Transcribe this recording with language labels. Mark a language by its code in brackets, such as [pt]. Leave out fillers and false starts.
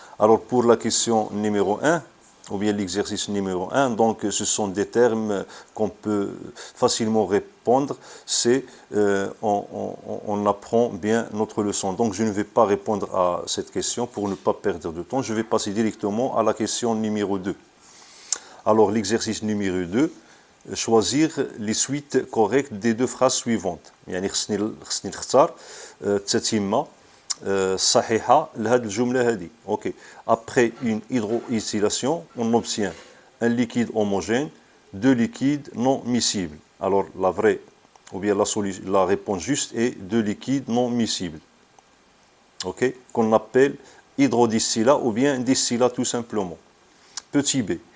[fr] Alors, pour la question numéro 1, ou bien l'exercice numéro 1, donc ce sont des termes qu'on peut facilement répondre, c'est on apprend bien notre leçon. Donc je ne vais pas répondre à cette question pour ne pas perdre de temps, je vais passer directement à la question numéro 2. Alors l'exercice numéro 2, choisir les suites correctes des deux phrases suivantes. [ar] يعني خصني نختار التتمة صحيحة لهذه الجملة هذه. [fr] OK. Après une hydroxylation, on obtient un liquide homogène, deux liquides non miscibles. Alors la vraie ou bien la réponse juste est deux liquides non miscibles. OK, qu'on appelle hydrodistillat ou bien distillat tout simplement. Petit b.